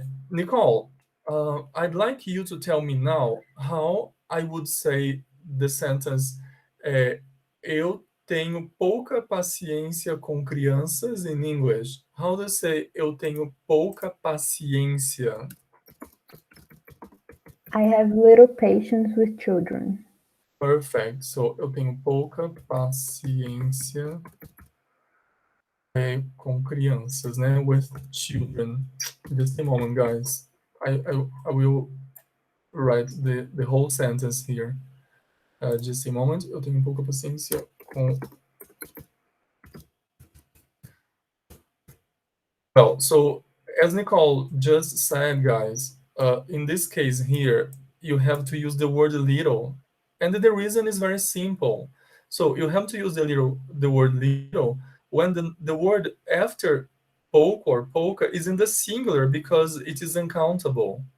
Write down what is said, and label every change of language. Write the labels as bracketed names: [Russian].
[English] Nicole, I'd like you to tell me now how I would say the sentence [Portuguese] eu tenho pouca paciência com crianças [English] in English. How do you say [Portuguese] eu tenho pouca paciência? [English] I have little patience with children. Perfect. [Portuguese] So, eu tenho pouca paciência com crianças, né? [English] With children. Just a moment, guys. I will write the whole sentence here. Just a moment. [Portuguese] Eu tenho pouca paciência com. [English] Well, so as Nicole just said, guys, in this case here, you have to use the word little, and the reason is very simple. So you have to use the word little when the word after poke or polka is in the singular because it is uncountable.